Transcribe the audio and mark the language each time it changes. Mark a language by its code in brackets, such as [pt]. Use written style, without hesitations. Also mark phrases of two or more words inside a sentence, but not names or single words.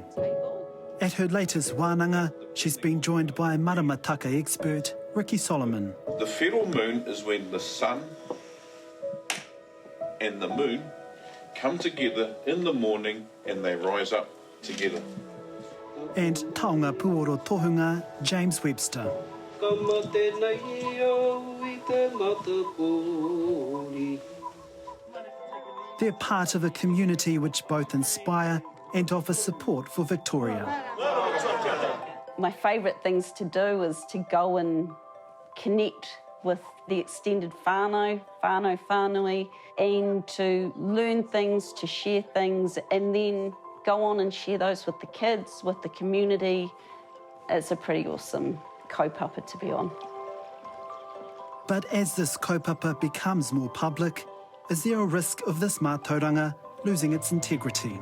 [en] At her latest wānanga, she's been joined by maramataka expert Rikki Solomon. The feral moon is when the sun and the moon come together in the morning and they rise up together. And [mi] taonga puoro tohunga [en] James Webster. They're part of a community which both inspire and offer support for Victoria. My favourite things to do is to go and connect with the extended [mi] whānau, whānui, [en] and to learn things, to share things, and then go on and share those with the kids, with the community. It's a pretty awesome kaupapa to be on. But as this kaupapa becomes more public, is there a risk of this matauranga losing its integrity?